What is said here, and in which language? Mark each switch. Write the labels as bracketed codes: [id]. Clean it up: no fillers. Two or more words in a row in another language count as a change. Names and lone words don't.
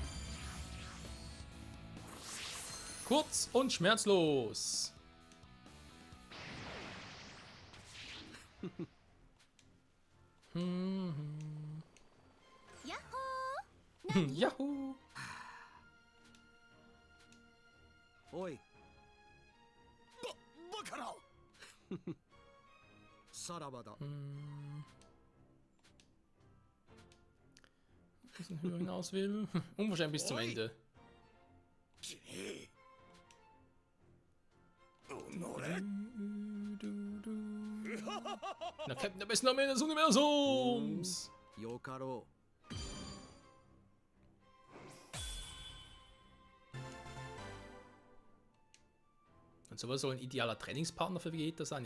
[de] Kurz und schmerzlos. Yahoo! Yahoo! Oi. [ja] バカなさらばだ。 [de] Bisschen höher hinaus will. Unwahrscheinlich bis zum Ende. [ja] きれいおのれ [de] Der Captain der besten Armee des Universums! [ja] よかろ [de] Und sowas soll ein idealer Trainingspartner für Vegeta sein?